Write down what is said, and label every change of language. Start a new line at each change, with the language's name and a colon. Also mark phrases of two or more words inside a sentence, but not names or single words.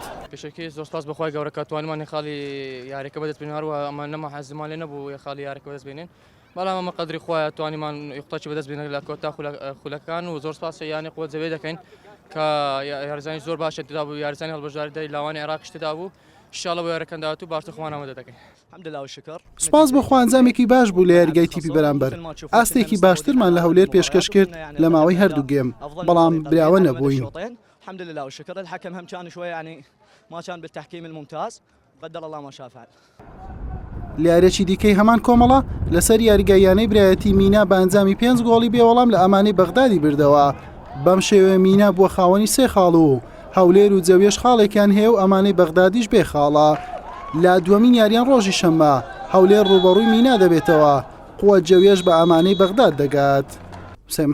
Central Kurdish: پێشەکەی زۆر سپاس بەخوای گەورە توانیمان خاڵی یاریەکە بەدەست بێنین، هەروە ئەمە نەما حەزمان لێ نەبوو خاڵی یاریەکە بەدەست بێنین، بەڵام ئەمە قەدری خۆیان توانیمان یوختاچی بەدەست بێنین لە کۆتا خولەکان و زۆر سپاس یانی قووەجەویە دەکەین کە یاریزانی زۆر باشە تێدا بوو، یاریزانی هەڵبژاردەی لاوانی عێراقیش تێدا بوو. ئینشاڵڵا بۆ یاریەکان داهاتوو باشتر خۆمان ئامادە دەکەین.
Arabic: الحمد لله وشكر.
Central Kurdish: سپاس بەخوا ئەنجامێکی باش بوو لە یاریگای تیپی بەرامبەر. ئاستێکی باشترمان لە هەولێر پێشکەش کرد لە ماوەی هەردوو گێم، بەڵام براوە نەبووین.
Arabic: الحمدلله والشكر. الحكم هم كان شوي يعني ما كان بالتحكيم الممتاز، قدر الله ما شاء فعل.
Central Kurdish: لە یاریەکی دیکەی هەمان کۆمەڵە لەسەر یاریگایانەی برایەتی مینا بە ئەنجامی 5 گۆڵی بێوەڵام لە ئەمانەی بەغدادی بردەوە. بەم شێوەیە مینا بووە خاوەنی 3 خاڵ و هەولێر و جەویەش خاڵێکیان هەیە و ئەمانەی بەغدادیش بێ خاڵە. لە دووەمین یاریان ڕۆژی شەممە هەولێر ڕوبەڕووی مینا دەبێتەوە، قووەجەویەش بە ئەمانەی بەغداد دەگات.